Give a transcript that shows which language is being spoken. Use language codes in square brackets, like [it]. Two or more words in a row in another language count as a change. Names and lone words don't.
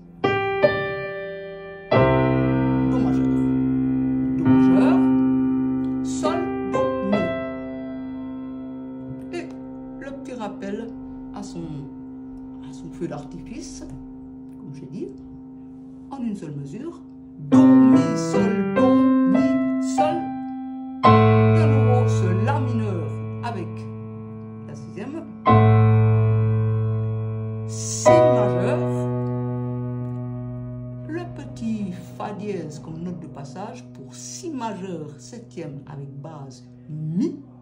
[fr] Do majeur. Do majeur. Sol, do, mi. Et le petit rappel à son feu d'artifice, comme j'ai dit, en une seule mesure. Do, mi, sol, do, mi, sol. De nouveau ce la mineur avec la sixième. Si majeur, le petit fa dièse comme note de passage pour si majeur septième avec base mi.